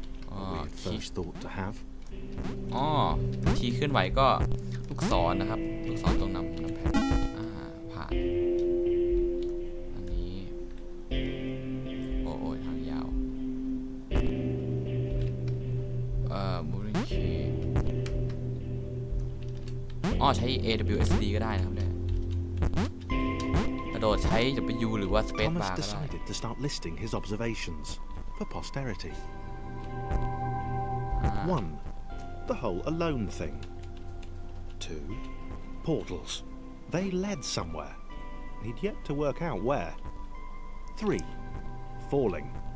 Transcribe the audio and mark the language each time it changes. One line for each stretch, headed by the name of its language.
English: A weird first thought to have.
Thai: ทีเคลื่อนไหวก็ลูกศรนะครับลูกศรตรงนำแผ่นผ่านอันนี้โอ้ยทางยาวmoving key ใช้ AWSD ก็ได้นะครับเนี่ยกระโดดใช้ W หรือว่า Space Bar ก็ได้
English: Thomas decided to start listing his observations for posterity. 1. The whole alone thing. 2. Portals. They led somewhere. He'd yet to work out where. 3. Falling.